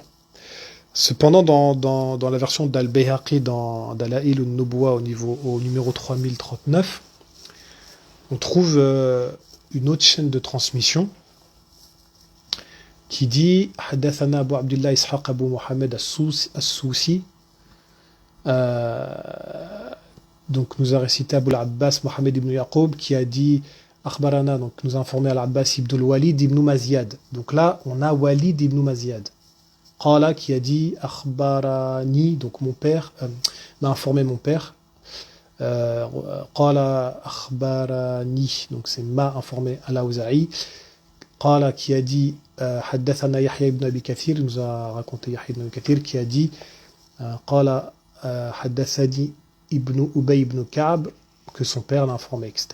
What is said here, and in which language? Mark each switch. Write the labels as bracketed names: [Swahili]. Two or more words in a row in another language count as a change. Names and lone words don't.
[French] Cependant, dans la version d'Al-Bayhaqi, dans Dalail al-Nubuwa au numéro 3039, on trouve une autre chaîne de transmission qui dit Haddathana Abu Abdullah Ishaq Abu Muhammad as-Sousi. Donc nous a récité Abu al-Abbas Mohamed ibn Yaqub qui a dit Akhbarana, donc nous a informé Al-Abbas ibn al-Walid ibn Mazyad. Donc là on a Walid ibn Mazyad. Qala qui a dit Akhbarani, donc mon père m'a informé mon père. [Arabic] قال أخبرني, [French] donc c'est m'a informé Al-Awza'i. Qala qui a dit Haddathana Yahya ibn Abi Kathir, nous a raconté Yahya ibn Abi Kathir qui a dit [Arabic] قال حدثني [French] ibn Ubay ibn Ka'b, que son père l'a informé, etc.